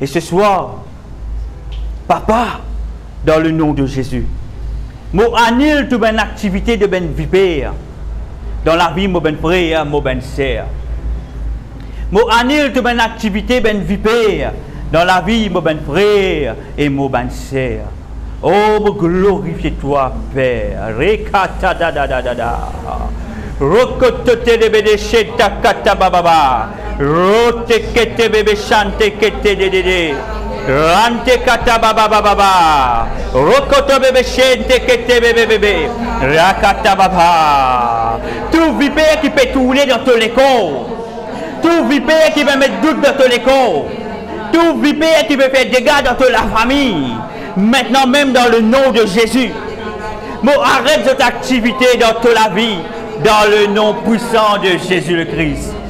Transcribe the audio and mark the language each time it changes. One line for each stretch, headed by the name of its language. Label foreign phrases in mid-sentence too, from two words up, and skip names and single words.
French: Et ce soir, Papa, dans le nom de Jésus, moi annule toute une activité de ben vipère dans la vie de mon frère, mon sœur. Moi annule toute une activité ben vipère dans la vie de mon frère et mon sœur. Oh, glorifie toi, Père. Rekata da da da da da. Rokotote de bede sheta kata bababa. Rote kete bebe chante kete de de de. Rante kata bababa baba. Rokoto bebe chante kete bebe bebe. Rakata baba. Tout vipère qui peut tourner dans ton école. Tout vipère qui va mettre doute dans ton école. Tout vipère qui veut faire dégâts dans toute la famille. Maintenant même dans le nom de Jésus. Moi arrête cette activité dans toute la vie. Dans le nom puissant de Jésus le Christ.